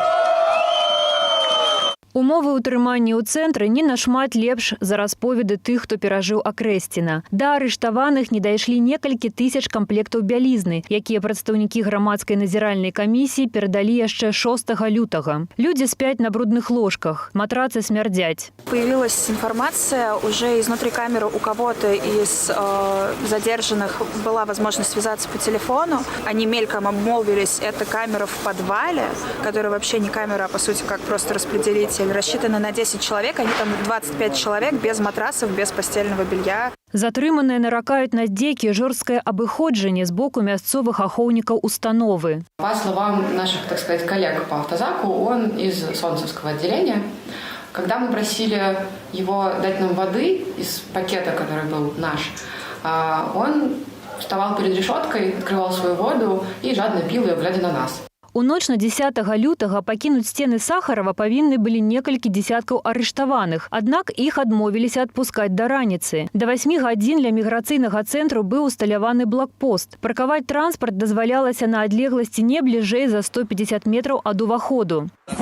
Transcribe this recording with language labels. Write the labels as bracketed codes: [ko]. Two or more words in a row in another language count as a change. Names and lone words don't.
[be] Умовы ўтрымання ў цэнтры не нашмат лепш за расповеды тых, хто перажыў Акрэсціна. Да арыштаваных не дайшлі некалькі тысяч камплектаў бялізны, якія прадстаўнікі грамадскай назіральнай камісіі перадалі яшчэ 6 лютага. Людзі спяць на брудных ложках, матрацы смярдзяць. [ru] Появилась информация уже изнутри камеры у кого-то из задержанных была возможность связаться по телефону. Они мельком обмолвились, это камера в подвале, которая вообще не камера, а по сути как просто распределитель. Рассчитаны на 10 человек, они там 25 человек без матрасов, без постельного белья. [be] Затрыманыя наракаюць на здзекі жорсткае абыходжанне з боку мясцовых ахоўнікаў установы. [ru] По словам наших, так сказать, коллег по автозаку, он из Солнцевского отделения. Когда мы просили его дать нам воды из пакета, который был наш, он вставал перед решеткой, открывал свою воду и жадно пил ее, глядя на нас. [be] У ноч на 10 лютага пакінуць сцены Сахарова павінны былі некалькі дзесяткаў арыштаваных, аднак іх адмовіліся адпускаць да раніцы. Да 8 гадзін для міграцыйнага цэнтру быў усталяваны блокпост. Паркаваць транспарт дазвалялася на адлегласці не бліжэй за 150 метраў ад уваходу.